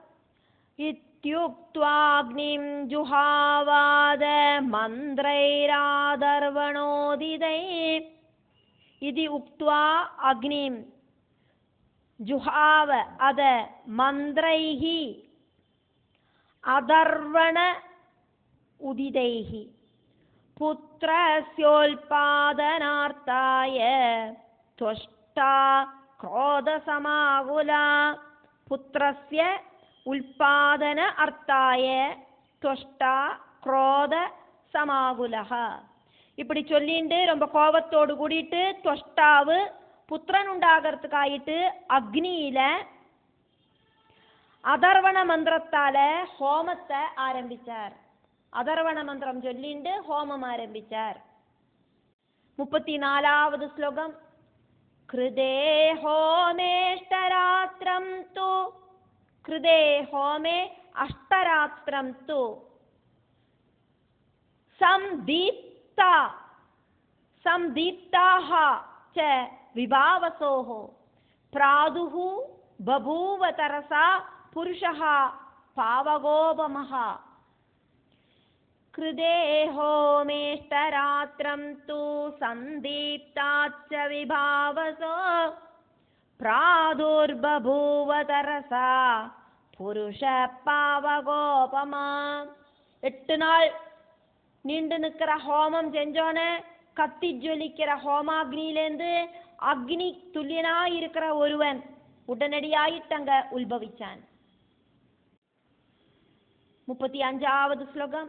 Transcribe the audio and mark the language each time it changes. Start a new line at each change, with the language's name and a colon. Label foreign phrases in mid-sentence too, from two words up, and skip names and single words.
Sanskrit: இத்யுக்த்வாக்னிம் ஜுஹாவாத மந்த்ரைராதர்வணோதிதை. இதி உக்த்வா அக்னிம் ஜுஹாவ அத மந்த்ரைஹி അധർവണ ഉദിതൈഹി പുത്രസ്യോൽപാദനാർത്ഥായ ത്വഷ്ടാ ക്രോധസമാകുല. പുത്രസ്യ ഉൽപാദന അർത്ഥായ ത്വഷ്ടാ ക്രോധ சமாகுலஹ.
Tamil: இப்படி சொல்லிட்டு ரொம்ப கோபத்தோடு கூடிட்டு துவஷ்டாவு புத்திரன் உண்டாகிறதுக்காயிட்டு அக்னியில அதர்வண மந்திரத்தால ஹோமத்தை ஆரம்பிச்சார். அதர்வண மந்திரம் சொல்லிட்டு ஹோமம் ஆரம்பிச்சார்.
Sanskrit: 34வது ஸ்லோகம். கிருதே ஹோமேஷ்டராத்திரம் து கிருதே ஹோமே அஷ்டராத்திரம் து संदीप्ता संदीप्ताः च विभावसोः प्रादुः बभूव तरसा पुरुषः पावगोपमः. कृदे होमेष्टरात्रं तु संदीप्ताश्च विभावसो प्रादुर्बभूव तरसा पुरुष पावगोपमा.
Tamil: 8 நாள் நீண்டு நிற்கிற ஹோமம் செஞ்சோன்னு கத்தி ஜொலிக்கிற ஹோமாக்னியிலேருந்து அக்னி துல்லியனாய் இருக்கிற ஒருவன் உடனடியாயிட்டங்க உத்பவிச்சான். 35வது ஸ்லோகம்.